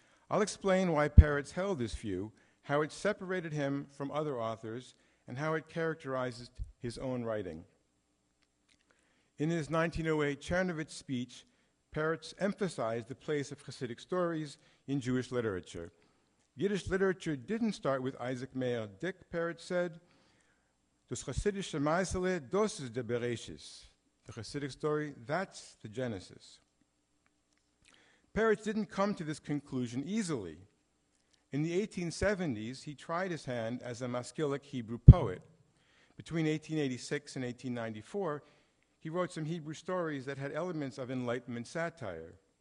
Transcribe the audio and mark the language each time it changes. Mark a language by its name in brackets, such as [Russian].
[English] I'll explain why Peretz held this view, how it separated him from other authors, and how it characterizes his own writing. In his 1908 Chernovitz speech, Peretz emphasized the place of Hasidic stories in Jewish literature. Yiddish literature didn't start with Isaac Meir Dick, Peretz said. [Yiddish] Das Hasidische Meisele, das ist der Bereshis. [English] The Hasidic story, that's the Genesis. Peretz didn't come to this conclusion easily. In the 1870s, he tried his hand as a Maskilic Hebrew poet. Between 1886 and 1894, he wrote some Hebrew stories that had elements of Enlightenment satire.